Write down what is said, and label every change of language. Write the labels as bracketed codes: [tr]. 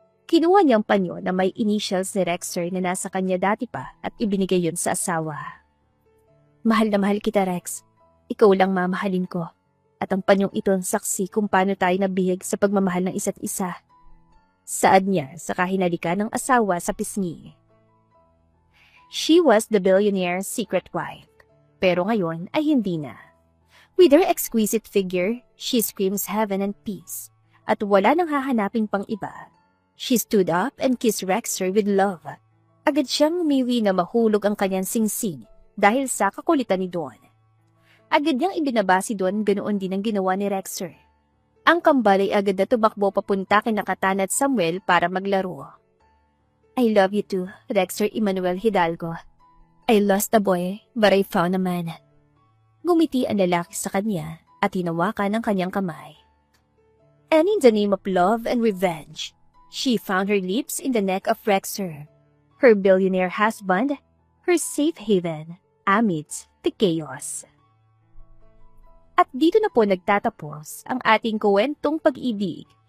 [tl] Kinuha niyang panyo na may initials ni Rexer na nasa kanya dati pa at ibinigay yon sa asawa. Mahal na mahal kita, Rex. Ikaw lang mamahalin ko. At ang panyong ito ang saksi kung paano tayo nabihag sa pagmamahal ng isa't isa. Saad niya sa kahinalikan ng asawa sa pisngi. [en] She was the billionaire's secret wife, [tl] pero ngayon ay hindi na. [en] With her exquisite figure, she screams heaven and peace, [tl] at wala nang hahanapin pang iba. [en] She stood up and kissed Rexer with love. [tl] Agad siyang umiwi na mahulog ang kanyang singsing dahil sa kakulitan ni Dawn. Agad niyang ibinaba si Dawn, ganoon din ang ginawa ni Rexer. Ang kambal ay agad na tumakbo papunta kina Katana at Samuel para maglaro. [en] I love you too, Rexer Emmanuel Hidalgo. I lost a boy, but I found a man. [tl] Gumiti ang lalaki sa kanya at hinawakan ang kanyang kamay. [en] And in the name of love and revenge, she found her lips in the neck of Rexer, her billionaire husband, her safe haven, amidst the chaos. [tl] At dito na po nagtatapos ang ating kwentong pag-ibig.